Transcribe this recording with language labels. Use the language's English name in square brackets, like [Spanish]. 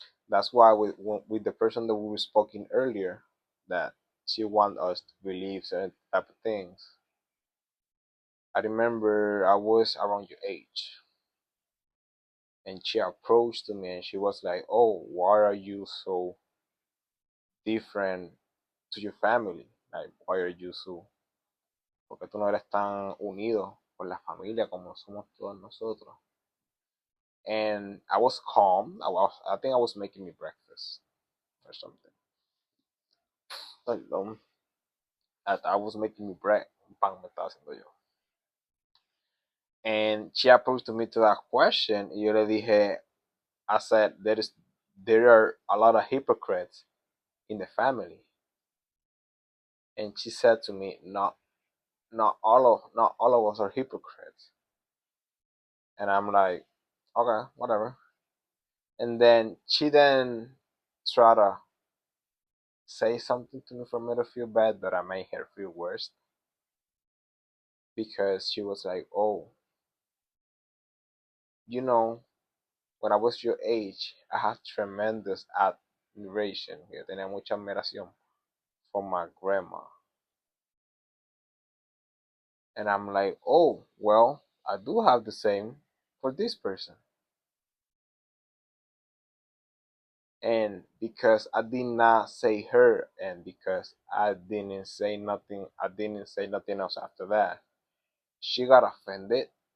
[English] That's why with the person that we were speaking earlier, that she want us to believe certain type of things. I remember I was around your age, and she approached me and she was like, "Oh, why are you so different to your family? Like, why are you so? [Spanish] Porque tú no eres tan unido con la familia como somos todos nosotros." [English] And I was calm. I think I was making me breakfast or something. Perdón. I was making me bread. [Spanish] Un pan me estaba haciendo yo. [English] And she approached me to that question. [Spanish] Y yo le dije, [English] I said, there are a lot of hypocrites in the family. And she said to me, not all of us are hypocrites. And I'm like, okay, whatever. And then she then tried to say something to me for me to feel bad, but I made her feel worse because she was like, oh, you know, when I was your age, I had tremendous admiration. [Spanish] Yo tenía mucha admiración [English] for my grandma. And I'm like, oh, well, I do have the same for this person. And because I did not say her, and because I didn't say nothing else after that, she got offended.